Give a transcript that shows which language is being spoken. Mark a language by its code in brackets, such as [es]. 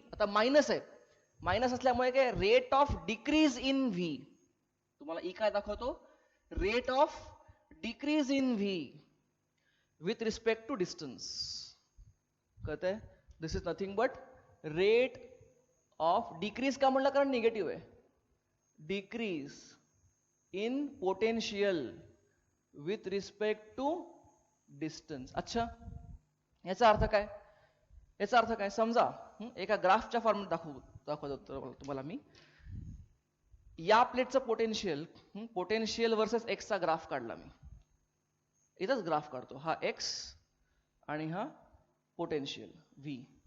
[mr] आता मायनस आहे, मायनस असल्यामुळे काय rate of decrease in v. तुम्हाला E काय दाखवतो, [en] Rate of decrease in v with respect to distance. [mr] कळतंय? [en] this is nothing but rate of decrease [mr] का म्हणलं, कारण निगेटिव्ह आहे. [en] Decrease in potential with respect to distance. [mr] अच्छा याचा अर्थ काय, याचा अर्थ काय समजा एका ग्राफच्या फॉर्मॅट दाखवतो तुम्हाला मी. या प्लेटचं पोटेन्शियल, पोटेन्शियल वर्सेस एक्सचा ग्राफ काढला मी. इथंच ग्राफ काढतो, हा एक्स आणि हा पोटेन्शियल व्ही.